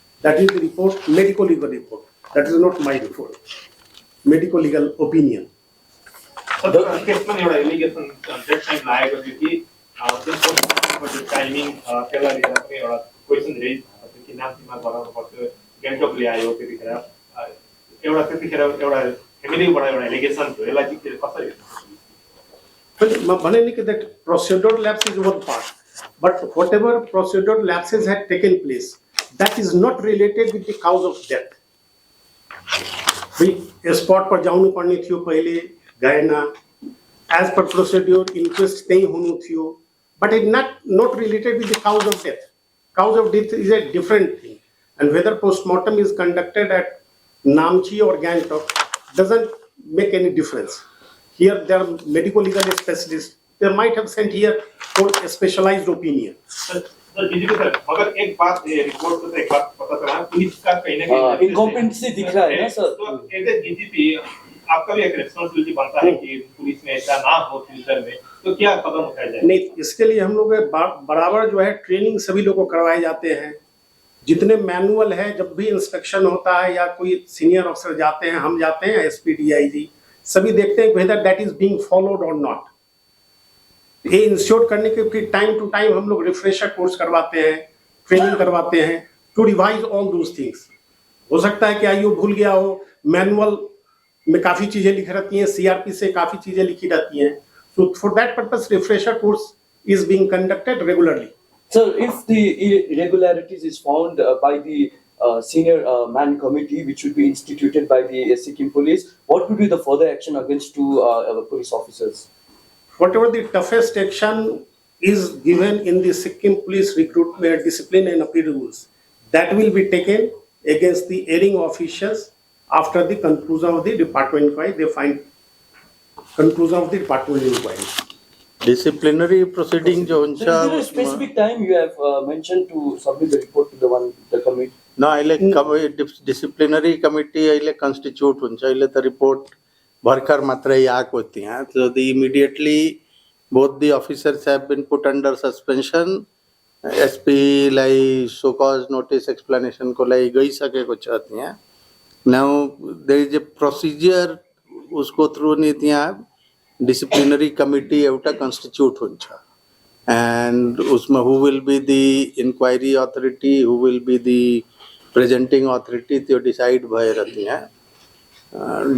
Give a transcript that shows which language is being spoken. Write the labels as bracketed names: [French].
[English] That is the report, medical legal report. That is not my report. Medical legal opinion. [Nepali] केसमा एउटा allegation date time लागेको थियो कि त्यो टाइमिङ त्यसलाई लिएर पनि एउटा क्वेसन रेज भएको थियो कि नाम्चीमा गराउनु पर्थ्यो गान्तोक ल्यायो त्यतिखेर एउटा त्यतिखेर एउटा फ्यामिलीबाट एउटा एलिगेसन थियो यसलाई चाहिँ कसरी [English] But that procedural lapse is one part. But whatever procedural lapses had taken place, that is not related with the cause of death. We spot [Nepali] पर जाउनु पर्ने थियो पहिले गएन. [English] As per procedure, inquest [Nepali] नहीं होनु थियो. [English] But it not related with the cause of death. Cause of death is a different thing. And whether postmortem is conducted at Namchi or Gangtok doesn't make any difference. Here there are medical legal specialists. They might have sent here for a specialized opinion. [Hindi] DGP sir मगर एक बात ये report से एक बात पता चला police का कहीं ना कहीं इनकॉम्पिटेंसी दिख रहा है ना सर. तो एज ए डीजीपी आपका भी एक रिस्पांसिबिलिटी बनता है कि पुलिस में ऐसा ना हो फ्यूचर में तो क्या कदम उठाया जाए. नहीं, इसके लिए हम लोग बराबर जो है ट्रेनिंग सभी लोग को करवाए जाते हैं. जितने मैनुअल है, जब भी इंस्पेक्शन होता है या कोई सीनियर अफसर जाते हैं, हम जाते हैं, एसपी डीआईजी सभी देखते हैं [English] Whether that is being followed और not. [Hindi] ये इंश्योर करने के फिर टाइम टू टाइम हम लोग रिफ्रेशर कोर्स करवाते हैं, ट्रेनिंग करवाते हैं [English] To revise all those things. [Hindi] हो सकता है कि आईओ भूल गया हो, मैनुअल में काफी चीजें लिखी रहती हैं, सीआरपी से काफी चीजें लिखी रहती हैं. [English] So for that purpose, refresher course is being conducted regularly. Sir, if the irregularities is found by the senior man committee, which would be instituted by the Sikkim police, what would be the further action against two police officers? Whatever the toughest action is given in the Sikkim police recruitment discipline and appeal rules, that will be taken against the erring officials after the conclusion of the department inquiry. They find conclusion of the department inquiry. Disciplinary proceeding जो So is there a specific time you have mentioned to submit the report to the committee? No, [Nepali] अहिले disciplinary committee अहिले constitute हुन्छ. अहिले त report भर्खर मात्रै आएको थियो. [English] So the immediately both the officers have been put under suspension. [Nepali] SP लाई so cause notice explanation को लागि गइसकेको छ त्यहाँ. [English] Now there is a procedure [Nepali] उसको through नि त्यहाँ disciplinary committee एउटा constitute हुन्छ. [English] And उसमा who will be the inquiry authority, who will be the presenting authority [Nepali] त्यो [English] decide [Nepali] भएर त्यहाँ.